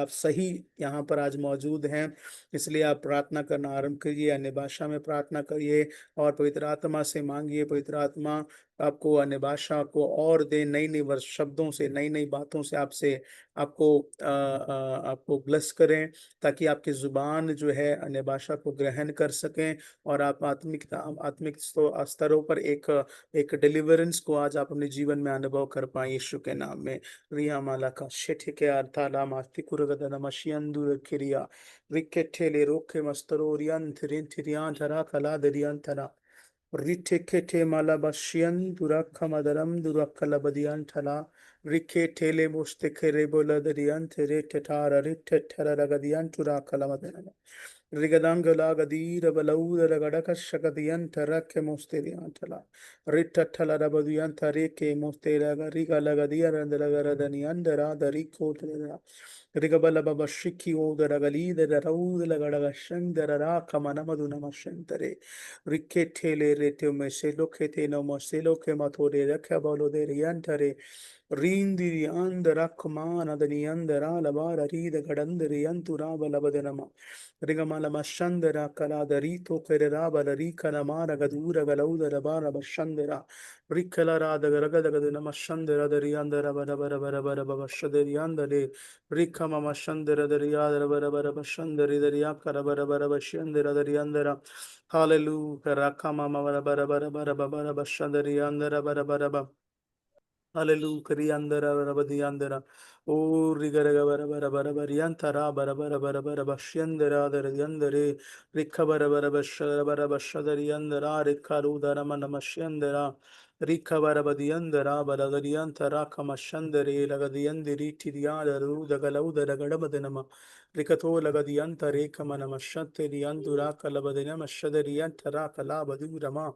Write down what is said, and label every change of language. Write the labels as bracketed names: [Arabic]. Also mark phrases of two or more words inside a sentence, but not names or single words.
[Hindi] आप सही यहाँ पर आज मौजूद हैं, इसलिए आप प्रार्थना करना आरंभ करिए, अन्य भाषा में प्रार्थना करिए और पवित्र आत्मा से मांगिए, पवित्र आत्मा आपको अन्य भाषा को और दे, नई नई वर्ष शब्दों से, नई नई बातों से आपसे आपको ब्लेस करें, ताकि आपकी जुबान जो है अन्य भाषा को ग्रहण कर सकें और आप आत्मिक स्तरों पर एक डिलीवरेंस को आज आप अपने जीवन में अनुभव कर पाए, यीशु के नाम में। रिया माला का शेठे के अर्थाला मास्ति कुरगदन मशियंदुर किरिया रिकेठेले रोके मस्तरोरियन थिरिन थिरियान धरा कला दरियन थरा रिठेकेठे माला बशियन दुरख मदरम दुरक्कला बदियन थला रिकेठेले मुस्ते खेरे बोला दरियन थिरे ठठार रिठेठरा रगदियन तुरा कला मदरम Rigadangala Gadira Balauda Ragadaka Shakadianta Rake Mosteriantala Ritatala Rabadianta Reke Mostera Riga Lagadia and the Lagaradaniandera the Rico Rigabala Baba Shiki O the Ragali the Rau the Lagadagashan the Raka Manamaduna Mashentere Riketele Rete Meselo Kete no Moselo Kematore Rakabalo de Riantare Rindi Andara Kumana the Niandara Labara Rida Gadandri Antura Balabadanama Rigamala Mashandera Kala the Rito Keraba the Rika Namara Gadura Galauda Rabara Bashandera Rikalara the Ragadagana Mashandera the Riandara Barabara Shaderianda de Rikama Mashandera the Riada Barabashanderi the Riakara Barabashandera the Riandera Hallelujah Rakama Barabara Bashanderi Andara Barabara Hallelujah, Kriandara, Rabadiandara, O Rigaraga, Barabariantara, Barabara, Bashiandara, the Yandere, Rikabara, Bashadariandara, Rikaru, Daramana Mashiandara, Rikabara Badiandara, Baragadiantara, Kamashandere, Lagadiandiri, Tidiada, the Galauda, Gadabadanama, Rikato, Lagadianta, Rekamana Mashate, Riandura, Kalabadina, Mashadariantara, Kalabadurama.